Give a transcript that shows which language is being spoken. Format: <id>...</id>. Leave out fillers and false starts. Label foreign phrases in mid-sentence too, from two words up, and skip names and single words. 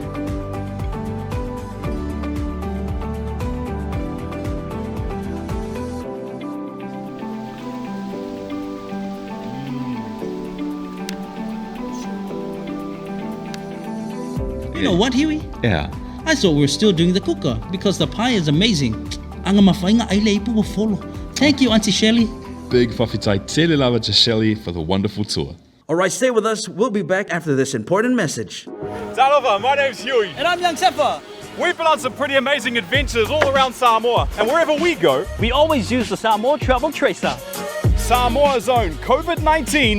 <en>You know what, Huey? Yeah. I thought we were still doing the cooker because the pie is amazing. Thank you, Auntie Shelley. Big</en> <sm>Faafetai tele lava</sm> <en>to Shelley for the wonderful tour. All right, stay with us. We'll be back after this important message. Talofa, my name's Huey. And I'm Young Sefa. We've been on some pretty amazing adventures all around Samoa, and wherever we go, We always use the Samoa Travel Tracer. Samoa's own COVID-19.</en>